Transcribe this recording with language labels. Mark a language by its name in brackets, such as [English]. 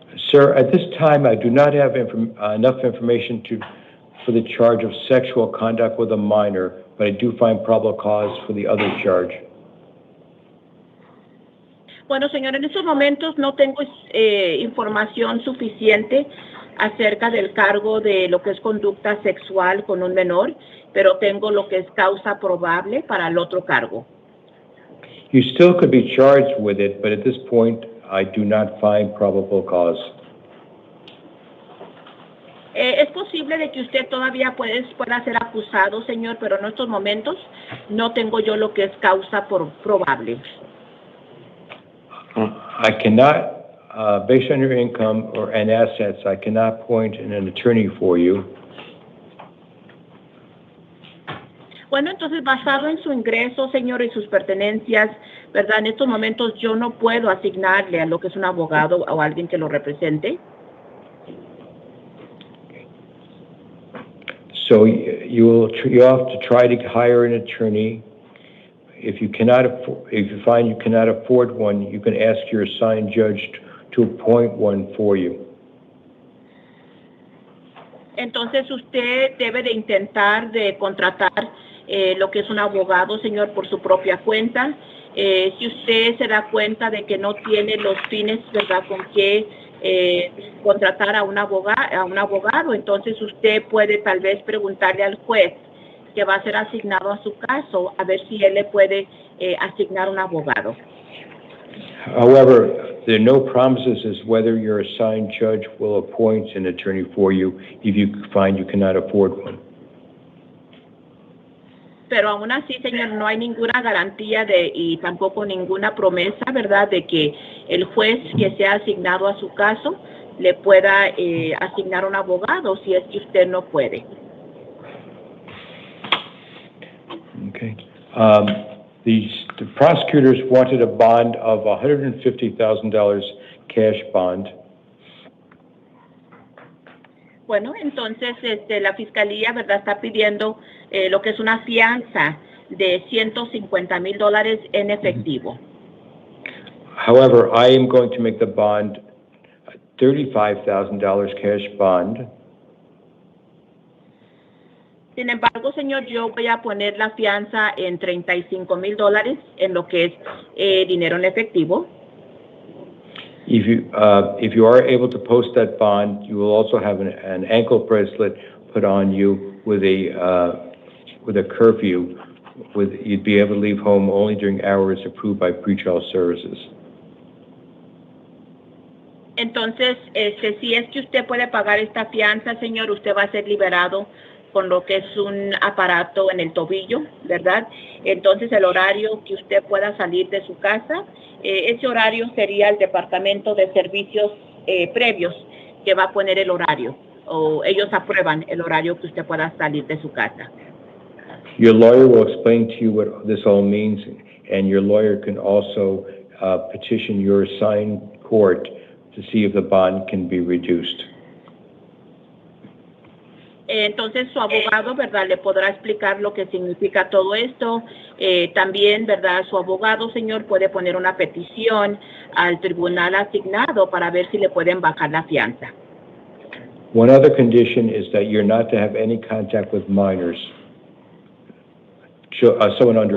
[English] Sir, at this time, I do not have enough information for the charge of sexual conduct with a minor, but I do find probable cause for the other charge. [Spanish] Bueno, señor, en estos momentos no tengo información suficiente acerca del cargo de lo que es conducta sexual con un menor, pero tengo lo que es causa probable para el otro cargo. [English] You still could be charged with it, but at this point, I do not find probable cause. [Spanish] Es posible de que usted todavía pueda ser acusado, señor, pero en estos momentos no tengo yo lo que es causa probable. [English] I cannot, based on your income and assets, I cannot appoint an attorney for you. [Spanish] Bueno, entonces, basado en su ingreso, señor, y sus pertenencias, ¿verdad? En estos momentos yo no puedo asignarle a lo que es un abogado o alguien que lo represente. [English] So you have to try to hire an attorney. If you find you cannot afford one, you can ask your assigned judge to appoint one for you. [Spanish] Entonces usted debe de intentar de contratar lo que es un abogado, señor, por su propia cuenta. Si usted se da cuenta de que no tiene los fines, ¿verdad?, con que contratar a un abogado, entonces usted puede tal vez preguntarle al juez que va a ser asignado a su caso, a ver si él le puede asignar un abogado. [English] However, there are no promises as whether your assigned judge will appoint an attorney for you if you find you cannot afford one. [Spanish] Pero aún así, señor, no hay ninguna garantía y tampoco ninguna promesa, ¿verdad?, de que el juez que sea asignado a su caso le pueda asignar un abogado si es que usted no puede. [English] Okay. The prosecutors wanted a bond of $150,000 cash bond. [Spanish] Bueno, entonces la fiscalía, ¿verdad?, está pidiendo lo que es una fianza de $150,000 en efectivo. [English] However, I am going to make the bond $35,000 cash bond. [Spanish] Sin embargo, señor, yo voy a poner la fianza en $35,000 en lo que es dinero en efectivo. [English] If you are able to post that bond, you will also have an ankle bracelet put on you with a curfew. You'd be able to leave home only during hours approved by pretrial services. [Spanish] Entonces, si es que usted puede pagar esta fianza, señor, usted va a ser liberado con lo que es un aparato en el tobillo, ¿verdad? Entonces, el horario que usted pueda salir de su casa, ese horario sería el Departamento de Servicios Previos que va a poner el horario, o ellos aprueban el horario que usted pueda salir de su casa. [English] Your lawyer will explain to you what this all means, and your lawyer can also petition your assigned court to see if the bond can be reduced. [Spanish] Entonces su abogado, ¿verdad?, le podrá explicar lo que significa todo esto. También, ¿verdad?, su abogado, señor, puede poner una petición al tribunal asignado para ver si le pueden bajar la fianza. [English] One other condition is that you're not to have any contact with minors, someone under